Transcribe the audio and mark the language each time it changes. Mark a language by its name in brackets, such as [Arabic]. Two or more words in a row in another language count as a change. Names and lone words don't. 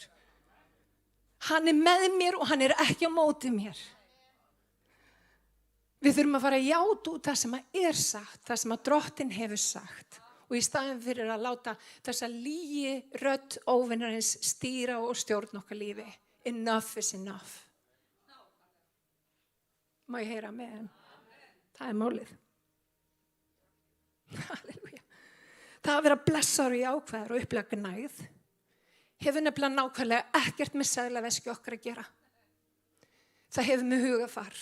[Icelandic] Hann er með mér og hann er ekki á móti mér. Við þurfum að fara að játa út það sem að er sagt, það sem að Drottinn hefur sagt. Og í staðinn fyrir að láta þessa lygi rödd óvinarins stýra og stjórna okkar lífi. [English] Enough is enough. [Icelandic] Má ég heyra með þeim? Það er málið. Halleluja. Það að vera blessaður og jákvæður og upplega gnægð hefur nefnilega nákvæmlega ekkert með seðlaveski okkar að gera. Það hefur með hugafar.